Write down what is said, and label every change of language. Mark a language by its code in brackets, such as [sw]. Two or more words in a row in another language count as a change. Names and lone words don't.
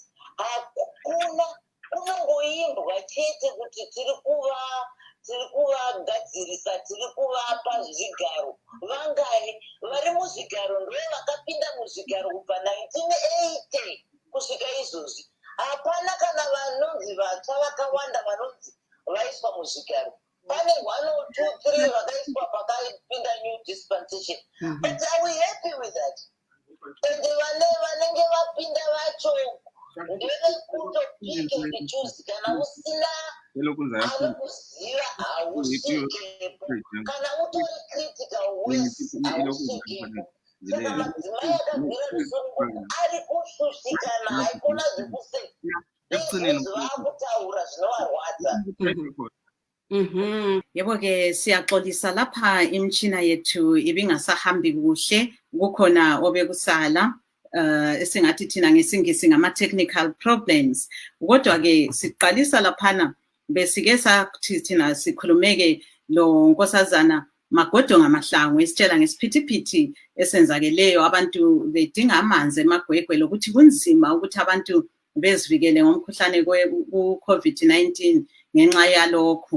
[sn] Hakuna, kunongoimbwa chete kuti tiri kuvagadzirisa, tiri kuvapa zvigaro. Vangani vari muzvigaro ndo vakapinda muzvigaro kubva 1980 kusvika izvozvi. Hapana kana vanonzi vatsva vakawanda vanonzi vaiswa muzvigaro. Pane 1 or 2, 3 vakaiswa pakapinda [en] new dispensation. But are we happy with that? [sn] And vanenge vapinda vacho ndevekutopike kuchuzi, kana usina anokuziva hausvikepo, kana utori critical wese hausvikepo. Saka madzimai akagwira rusununguko ari kushushikana, haikona zvekusei izvozvo vaakutaura zvinovarwadza. [nd] Yebo-ke siyaxolisa lapha imtshina yethu ibingasahambi kuhle, kukhona obekusala esingathi thina ngesingisi ngama- [en] technical problems. [nd] Kodwa-ke siqalisa laphana besike sathi thina sikhulumeke lo nkosazana Magodo ngamahlangu esitshela ngesiphithiphithi esenzakeleyo, abantu bedinga amanzi emagwegwe, lokuthi kunzima ukuthi abantu bezivikele ngomkhuhlane ku-COVID-19 ngenxa yalokhu.